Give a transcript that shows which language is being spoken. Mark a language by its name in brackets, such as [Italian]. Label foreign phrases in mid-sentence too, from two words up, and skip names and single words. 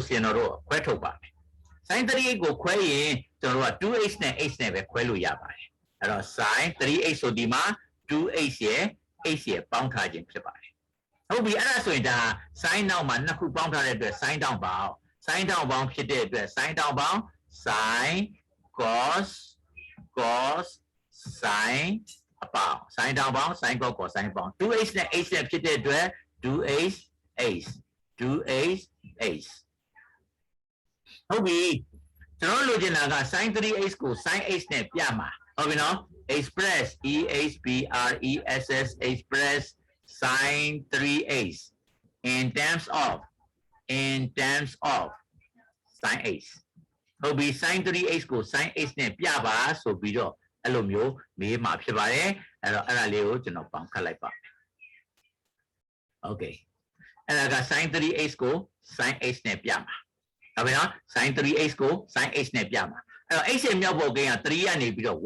[Burmese] ကျွန်တော်တို့ခွဲထုတ်ပါမယ် sin 3x ကိုခွဲရင်ကျွန်တော်တို့က 2x နဲ့ x နဲ့ပဲခွဲလို့ရပါတယ်အဲ့တော့ sin 3x ဆိုဒီမှာ 2x ရဲ့ x ရဲ့ပေါင်းထားခြင်းဖြစ်ပါတယ်ဟုတ်ပြီအဲ့ဒါဆိုရင်ဒါ sin နောက်မှာနှစ်ခုပေါင်းထားတဲ့အတွက် sin တောင်ပေါင်း sin တောင်ပေါင်းဖြစ်တဲ့အတွက် sin တောင်ပေါင်း sin cos sin အပေါင်း sin တောင်ပေါင်း sin cos cos sin ပေါင်း 2h နဲ့ h နဲ့ဖြစ်တဲ့အတွက် 2h h ဟုတ်ပြီကျွန်တော်လိုချင်တာက sin 3h ကို sin h နဲ့ပြမှာဟုတ်ပြီနော် [English] express express sin 3h in terms of sin h [Burmese] ဟုတ်ပြီ sin 3h ကို sin h နဲ့ပြပါဆိုပြီးတော့အဲ့လိုမျိုး မေးမှာဖြစ်ပါတယ်အဲ့တော့အဲ့ဒါလေးကိုကျွန်တော်ပေါင်းခတ်လိုက်ပါမယ် okay အဲ့ဒါက sin 3h ကို sin h နဲ့ပြမှာဟုတ်ပြီနော် sin 3h ကို sin h နဲ့ပြမှာအဲ့တော့ h ရဲ့မြောက်ဘက်ကိန်းက3ကနေပြီးတော့